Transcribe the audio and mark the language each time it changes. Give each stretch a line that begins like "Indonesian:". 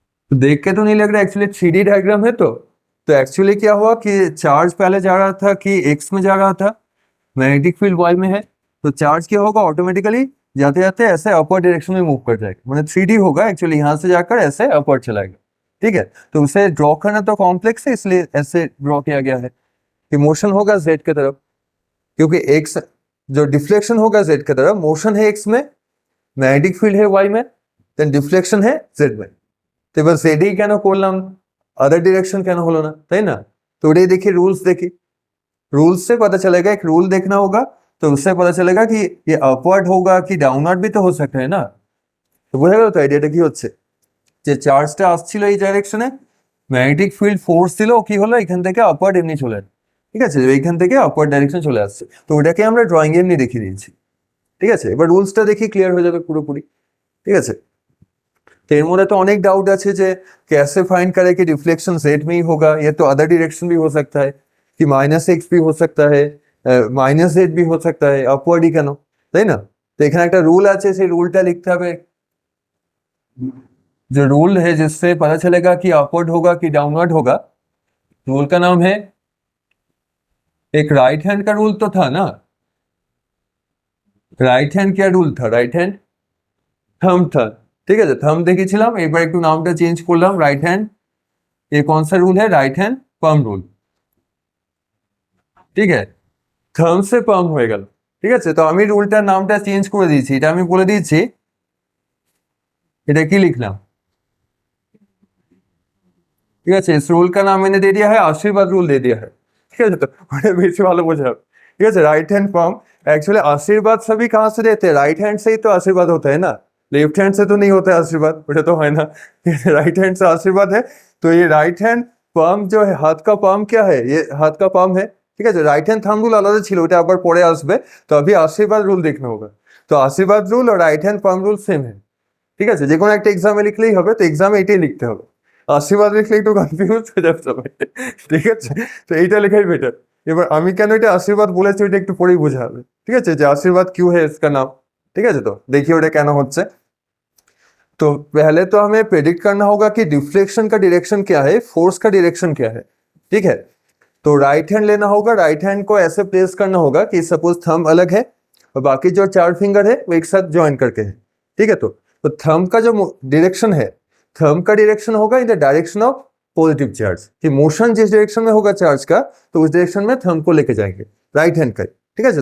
Hindi: तो देख के तो नहीं लग रहा, एक्चुअली 3D डायग्राम है। तो एक्चुअली क्या हुआ कि चार्ज पहले जा रहा था कि एक्स में जा रहा था, मैग्नेटिक फील्ड वाई में है, तो चार्ज क्या होगा, ऑटोमेटिकली जाते जाते ऐसे अपवर्ड डायरेक्शन में मूव कर जाएगा, मतलब 3D होगा एक्चुअली, यहाँ से जाकर ऐसे अपवर्ड चलाएगा, ठीक है। तो उसे ड्रॉ करना तो कॉम्प्लेक्स है, इसलिए ऐसे ड्रॉ किया गया है कि मोशन होगा जेड की तरफ, क्योंकि एक्स जो डिफ्लेक्शन होगा जेड की तरफ, मोशन है एक्स में, मैग्नेटिक फील्ड है वाई में, देन डिफ्लेक्शन है जेड में।
Bangla: तो এবার জেডই কেন করলাম, अदर डायरेक्शन কেন হলো না, তাই না।
Hindi: तो
Bangla: ওটাই
Hindi: देखिए, रूल्स देखिए, रूल्स से पता चलेगा, एक रूल देखना होगा, तो उससे पता चलेगा कि ये अपवर्ड होगा कि डाउनवर्ड भी तो हो सकता है ना।
Bangla: तो বোঝা গেল তো আইডিয়াটা কি হচ্ছে, যে চার্জটা আসছিল এই ডাইরেকশনে, ম্যাগনেটিক ফিল্ড ফোর্স দিল, কি হলো, এখান থেকে আপওয়ার্ড এমনি চলে এলো, ঠিক আছে, এইখান থেকে আপওয়ার্ড ডাইরেকশন চলে আসছে। তো ওটাকে আমরা ড্রয়িং এমনি দেখিয়ে দিয়েছি, ঠিক আছে। এবার রুলসটা দেখি ক্লিয়ার হয়ে যাবে পুরোপুরি, ঠিক আছে।
Hindi: तो एर मध्य तो अनेक डाउट
Bangla: আছে যে
Hindi: कैसे फाइंड करें कि डिफ्लेक्शन जेड में ही होगा, ये तो अदर डायरेक्शन भी हो सकता है, कि माइनस एक्स भी हो सकता है, माइनस जेड भी हो सकता है, अपवर्ड ही
Bangla: কেন, তাই না।
Hindi: तो
Bangla: এখানে একটা রুল আছে, সেই রুলটা লিখতে হবে,
Hindi: जो रूल है जिससे पता चलेगा कि अपवर्ड होगा कि डाउनवर्ड होगा। रूल का नाम है, एक राइट हैंड का रूल तो था ना, राइट हैंड क्या रूल था, राइट हैंड
Bangla: থাম
Hindi: था,
Bangla: ঠিক আছে, থাম দেখেছিলাম, এবার একটু নামটা চেঞ্জ করলাম, রাইট হ্যান্ড।
Hindi: ये कौन सा रूल है,
Bangla: राइट हैंड পাম রুল, ঠিক আছে, থাম সে পাম হয়ে গেল, ঠিক আছে। তো আমি রুলটার নামটা চেঞ্জ করে দিয়েছি, এটা আমি বলে দিয়েছি, এটা কি লিখলাম,
Hindi: ठीक है, इस रूल का नाम मैंने दे दिया है आशीर्वाद रूल दे दिया है, ठीक है। तो बड़े बेसिक वाले बोझा, ठीक है, राइट हैंड पाम। एक्चुअली आशीर्वाद सभी कहाँ से देते हैं, राइट हैंड से ही तो आशीर्वाद होता है ना, लेफ्ट हैंड से तो नहीं होता है आशीर्वाद, बेटा तो है ना, राइट हैंड से आशीर्वाद है। तो ये राइट हैंड पाम जो है, हाथ का पाम क्या है, ये हाथ का पाम है,
Bangla: ঠিক আছে। রাইট হ্যান্ড থাম্ব রুল আলাদা ছিল, ওটা আবার পরে আসবে। তো
Hindi: अभी आशीर्वाद रूल देखना होगा। तो आशीर्वाद रूल और right hand palm rule same है,
Bangla: ঠিক আছে, যে কোনো একটা এক্সামে লিখলেই হবে, তো এক্সামে এটাই লিখতে হবে। আশীর্বাদ লিখলে একটু কনফিউজ হয়ে যাবে সবাই, ঠিক আছে, তো এইটা লেখাই বেটার। এবার আমি কেন এটা আশীর্বাদ বলেছি ওইটা একটু পরেই বোঝা হবে, ঠিক আছে, যে আশীর্বাদ
Hindi: क्यों है इसका नाम, ठीक है। तो देखिए
Bangla: ওটা কেন হচ্ছে।
Hindi: तो पहले तो हमें प्रेडिक्ट करना होगा कि डिफ्लेक्शन का डायरेक्शन क्या है, फोर्स का डायरेक्शन क्या है, ठीक है। तो राइट हैंड लेना होगा, राइट हैंड को ऐसे प्लेस करना होगा कि सपोज थंब अलग है और बाकी जो 4 फिंगर है वो एक साथ ज्वाइन करके है, ठीक है। तो थंब का जो डायरेक्शन है, थंब का डायरेक्शन होगा in the direction of positive charge, कि मोशन जिस डायरेक्शन में होगा चार्ज का, तो उस डायरेक्शन में थंब को लेके जाएंगे, राइट हैंड का, ठीक है।